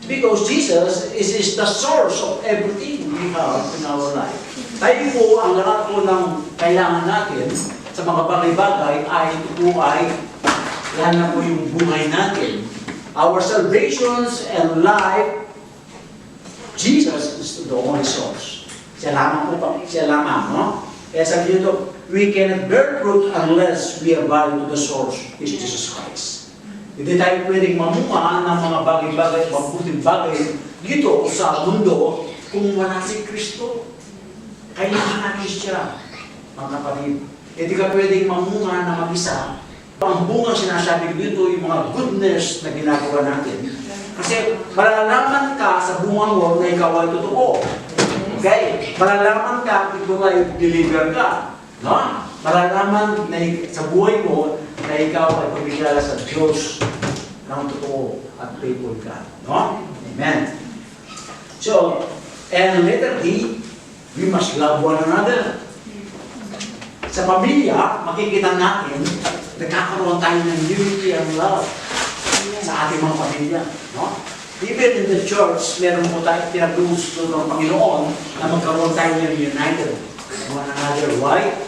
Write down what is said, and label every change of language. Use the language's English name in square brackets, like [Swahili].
[English] Because Jesus is the source of everything we have in our life. [Filipino] Tayo po, ang lahat po ng kailangan natin sa mga bagay-bagay ay ito po ay yan na po yung buhay natin. [English] Our salvations and life, Jesus is the only source. [Filipino] Siya lamang po, siya lamang, no? Kaya sabi nito, [English] we cannot bear fruit unless we abide to the source, is Jesus Christ. [Filipino] Hindi tayo pwedeng mamuha ng mga bagay-bagay, mabuting bagay dito sa mundo kung wala si Kristo. Kailangan natin siya, mga kapatid. Hindi ka pwedeng mamunga na mag-isa. Ang bunga sinasabi dito, yung mga goodness na ginagawa natin. Kasi malalaman ka sa bunga mo na ikaw ay totoo. Okay? Malalaman ka kung ay deliver ka. No? Malalaman na sa buhay mo na ikaw ay pagkikilala sa Diyos ng totoo at faithful ka. No? Amen. [English] So, and letter D, we must love one another. [Filipino] Sa pamilya, makikita natin, nagkakaroon tayo ng [English] unity and love [Filipino] sa ating mga pamilya. No? [English] Even in the church, [Filipino] meron po tayo pinagusto ng Panginoon na magkaroon tayo ng united one another. Why?